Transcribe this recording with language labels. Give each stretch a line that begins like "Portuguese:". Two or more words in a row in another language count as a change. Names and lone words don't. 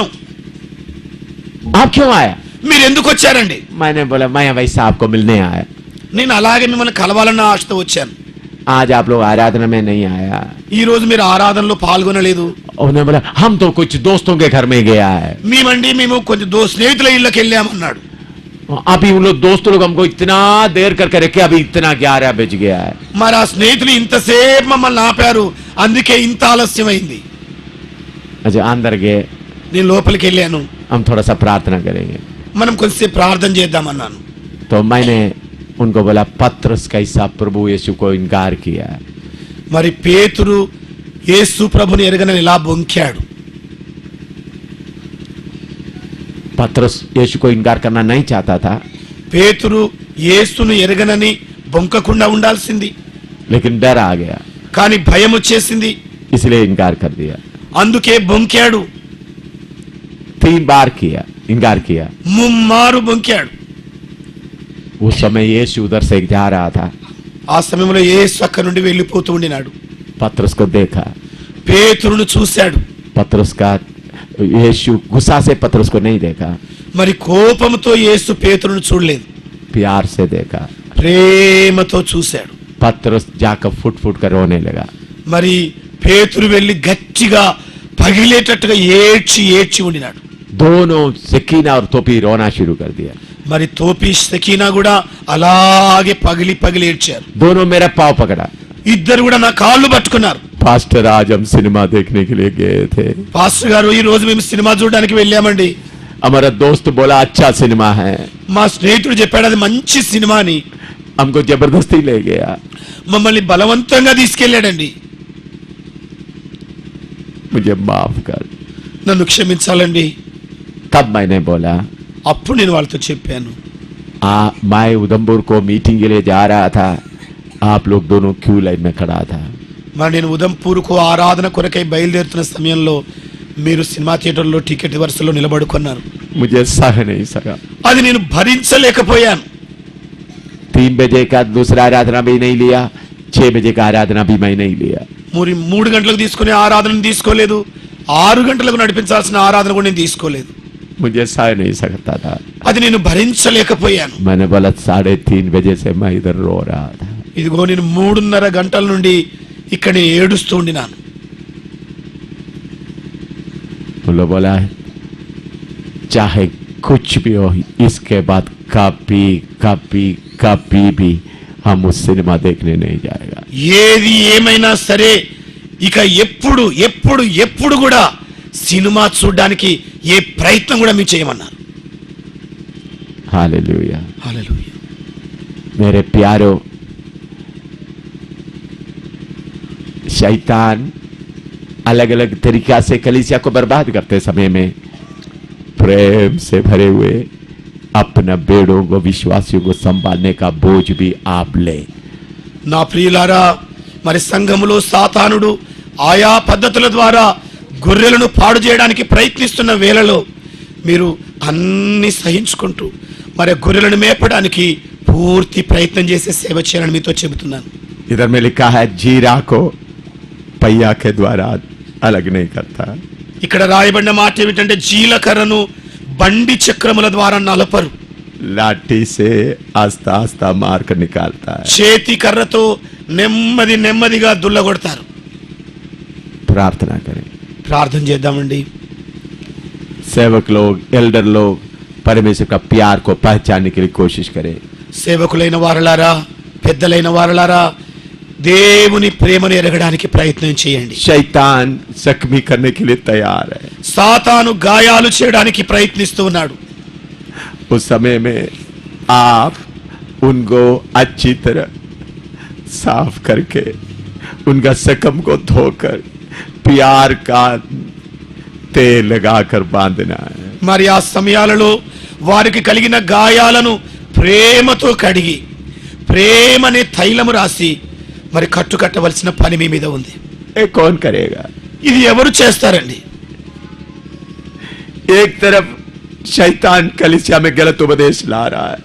Hindi: आप क्यों आया?
Telugu: మీరు ఎందుకు వచ్చారండి?
Hindi: मैंने बोला मैं वैसे आपको मिलने आया।
Telugu: నేను అలాగే మిమ్మల్ని కలవాలన్న ఆశతో వచ్చాను.
Hindi: आज आप लोग आराधना में नहीं आया।
Telugu: ఈ రోజు మీరు ఆరాధనలో పాల్గొనలేదు.
Hindi: उन्होंने बोला हम तो कुछ दोस्तों के घर में गया है।
Telugu: మేము కొంచెం స్నేహితుల ఇళ్ళకి వెళ్ళామన్నాడు.
Hindi: अभी उन लोग दोस्तों लोग हमको इतना देर करके रखे, अभी इतना 11 बज गया है।
Telugu: మరి ఆ స్నేహితులు ఇంతసేపు మమ్మల్ని ఆపారు, అందుకే ఇంత ఆలస్యమైంది.
Hindi: अच्छा अंदर गए।
Telugu: నేను లోపలికి వెళ్ళాను.
Hindi: हम थोड़ा सा प्रार्थना करेंगे।
Telugu: మనం కొంచెంసేపు ప్రార్థన చేద్దామన్నాను.
Hindi: तो मैंने उनको बोला पत्रस कैसा प्रभु यीशु को इनकार किया।
Telugu: మరి పేతురు యేసు ప్రభుని ఎరగనని ఇలా బొంకాడు.
Hindi: पत्रस यीशु को इनकार करना नहीं चाहता था,
Telugu: పేతురు యేసును ఎరగనని బొంకకుండా ఉండాల్సింది.
Hindi: लेकिन डर आ गया
Telugu: కానీ భయం వచ్చేసింది,
Hindi: इसलिए इनकार कर दिया।
Telugu: అందుకే బొంకాడు.
Hindi: 3 बार किया, इनकार किया।
Telugu: ముమ్మారు బొంకాడు.
Hindi: उस समय यीशु उधर से जा रहा था।
Telugu: ఆ సమయంలో యేసు అక్కడి నుండి వెళ్ళిపోతూ ఉండినాడు.
Hindi: पत्रस को देखा,
Telugu: పేతురును చూశాడు.
Hindi: पत्रस का यीशु गुस्सा से पत्रस को नहीं देखा,
Telugu: మరి కోపంతో యేసు పేతురును చూడలేదు,
Hindi: प्यार से देखा।
Telugu: ప్రేమతో చూశాడు.
Hindi: पत्रस जाकर फुट फुट कर रोने लगा।
Telugu: మరి పేతురు వెళ్ళి గట్టిగా పగిలేటట్టుగా ఏడ్చి ఉండినాడు.
Hindi: दोनों सकीना और तोपी रोना शुरू कर दिया।
Telugu: మరి తోపి సకీనా కూడా అలాగే పగిలి ఏడ్చారు.
Hindi: दोनों मेरा पाँव पकड़ा।
Telugu: ఇద్దరు కూడా నా కాళ్ళు పట్టుకున్నారు.
Hindi: पास्टर आज हम सिनेमा देखने के लिए गए थे।
Telugu: పాస్టర్ గారు ఈ రోజు మేము సినిమా చూడడానికి వెళ్ళామండి.
Hindi: हमारा दोस्त बोला अच्छा सिनेमा है।
Telugu: మా స్నేహితుడు చెప్పాడు అది మంచి సినిమా అని.
Hindi: हमको जबरदस्ती ले गया।
Telugu: మమ్మల్ని బలవంతంగా తీసుకెళ్ళాడండి.
Hindi: मुझे माफ कर।
Telugu: నన్ను క్షమించాలండి.
Hindi: तब मैंने बोला
Telugu: అప్పుడు నేను వాళ్ళతో చెప్పాను,
Hindi: मैं उधमपुर को मीटिंग के लिए जा रहा था, आप लोग दोनों
English: queue line
Hindi: में खड़ा था।
Telugu: మరి నేను ఉదంపూర్కు ఆరాధన కొరకై బయలుదేరుతున్న సమయంలో మీరు సినిమా థియేటర్లో టికెట్ వరుసలో నిలబడుకున్నారు.
Hindi: मुझे सह नहीं सका।
Telugu: అది నేను భరించలేకపోయాను.
Hindi: 3 बजे का दूसरा आराधना भी नहीं लिया, 6 बजे का आराधना भी मैं नहीं लिया।
Telugu: 3 गంటలకు తీసుకునే ఆరాధనను తీసుకోలేదు, 6 గంటలకు నడిపించాల్సిన ఆరాధన కూడా నేను తీసుకోలేదు.
Hindi: मुझे सह नहीं सकता था।
Telugu: అది నేను భరించలేకపోయాను.
Hindi: मैंने बोला 3:30 बजे से मैं इधर रो रहा था।
Telugu: ఇదిగో నేను 3:30 గంటల నుండి ఇక్కడ ఏడుస్తూ ఉండినాను.
Hindi: बोला चाहे कुछ भी हो, इसके बाद कभी भी हम उस सिनेमा देखने नहीं जाएगा।
Telugu: ఏది ఏమైనా సరే ఇక ఎప్పుడు కూడా సినిమా చూడడానికి ఏ ప్రయత్నం కూడా మేము చేయమన్నారు.
Hindi: हालेलुया।
Telugu: హల్లెలూయా.
Hindi: मेरे प्यारो, शैतान अलग अलग तरीका से कलीसिया को बर्बाद करते समय में प्रेम से भरे हुए अपना बेड़ों को, विश्वासियों को संभालने का बोझ भी आप ले।
Telugu: నా ప్రియులారా, మరి సంఘములో సాతానుడు ఆయా పద్ధతుల ద్వారా గొర్రెలను పాడు చేయడానికి ప్రయత్నిస్తున్న వేళలో మీరు అన్ని సహించుకుంటూ మరి గొర్రెలను మేపడానికి పూర్తి ప్రయత్నం చేసే సేవ చేయాలని మీతో చెబుతున్నాను.
Hindi: इधर में लिखा है जीरा को पहिया के द्वारा अलग नहीं करता,
Telugu: ఇక్కడ రాయబడిన మాట ఏమిటంటే జీలకర్రను బండి చక్రముల ద్వారా నలపరు,
Hindi: लाठी से आस्ता आस्ता मार कर निकालता है।
Telugu: చేతి కర్రతో నెమ్మది నెమ్మదిగా దుల్లగొడతారు.
Hindi: प्रार्थना करें,
Telugu: ప్రార్థన చేద్దామండి.
Hindi: सेवक लोग, एल्डर लोग परमेश्वर का प्यार को पहचानने के लिए कोशिश करें।
Telugu: సేవకులైన వారలారా, పెద్దలైన వారలారా, దేవుని ప్రేమను ఎరగడానికి ప్రయత్నం చేయండి.
Hindi: शैतान जख्मी करने के लिए तैयार है।
Telugu: సాతాను గాయాలు చేయడానికి ప్రయత్నిస్తూ ఉన్నాడు.
Hindi: उस समय में आप उनको अच्छी तरह साफ करके उनका शकम को धोकर प्यार का तेल लगाकर बांधना है।
Telugu: మరి ఆ సమయాలలో వారికి కలిగిన గాయాలను ప్రేమతో కడిగి ప్రేమనే తైలము రాసి మరి కట్టుకట్టవలసిన పని మీ మీద ఉంది.
Hindi: ये कौन करेगा?
Telugu: ఇది ఎవరు చేస్తారండి?
Hindi: एक तरफ शैतान कलीसिया में गलत उपदेश ला रहा है,